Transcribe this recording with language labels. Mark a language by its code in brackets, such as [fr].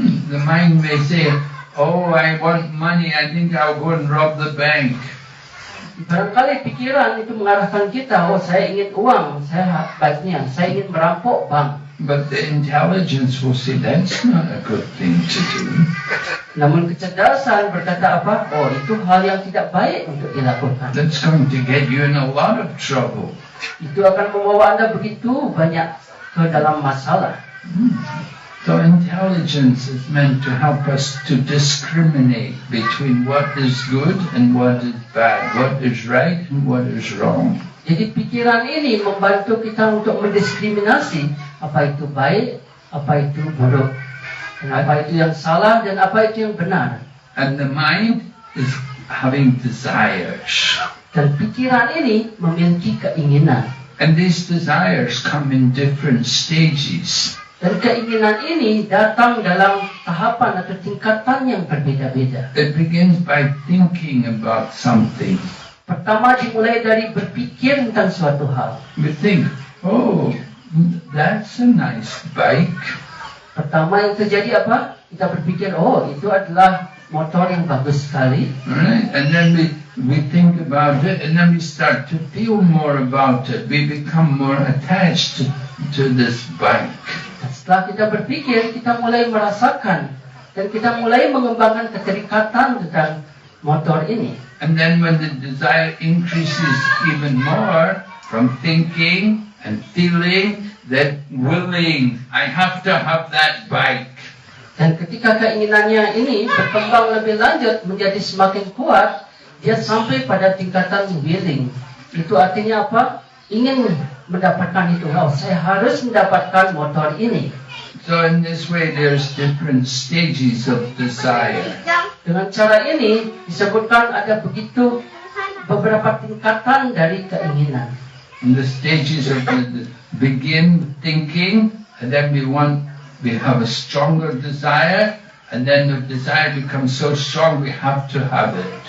[en] The mind may say, oh, I want money, I think I'll go and rob the bank. [id] Barangkali pikiran itu mengarahkan kita, oh saya ingin uang, saya ingin merampok bank. [en] But the intelligence will say, that's not a good thing to do. [id] Namun kecerdasan berkata apa? Oh, itu hal yang tidak baik untuk dilakukan. [en] That's going to get you in a lot of trouble. [id] Itu akan membawa Anda begitu banyak ke dalam masalah. [en] So intelligence is meant to help us to discriminate between what is good and what is bad, what is right and what is wrong. [id] Jadi pikiran ini membantu kita untuk mendiskriminasi apa itu baik, apa itu buruk, dan apa itu yang salah dan apa itu yang benar. [en] And the mind is having desires. [id] Dan pikiran ini memiliki keinginan. [en] And these desires come in different stages. [id] Dan keinginan ini datang dalam tahapan atau tingkatan yang berbeda-beda. [en] It begins by thinking about something. [id] Pertama dimulai dari berpikir tentang suatu hal. [en] We think, oh, that's a nice bike. [id] Pertama yang terjadi apa? Kita berpikir, oh itu adalah motor yang bagus sekali. [en] Right? And then we think about it, and then we start to feel more about it. We become more attached to this bike. [id] Dan setelah kita berpikir, kita mulai merasakan dan kita mulai mengembangkan keterikatan tentang motor ini. [en] And then when the desire increases even more from thinking and feeling, then willing, I have to have that bike. [id] Dan ketika keinginannya ini berkembang lebih lanjut menjadi semakin kuat, dia sampai pada tingkatan willing. Itu artinya apa? Ingin mendapatkan itu. Oh, saya harus mendapatkan motor ini. [en] So in this way there's different stages of desire. [id] Dengan cara ini disebutkan ada begitu beberapa tingkatan dari keinginan. [en] And the stages of the begin thinking, and then we have a stronger desire, and then the desire becomes so strong we have to have it.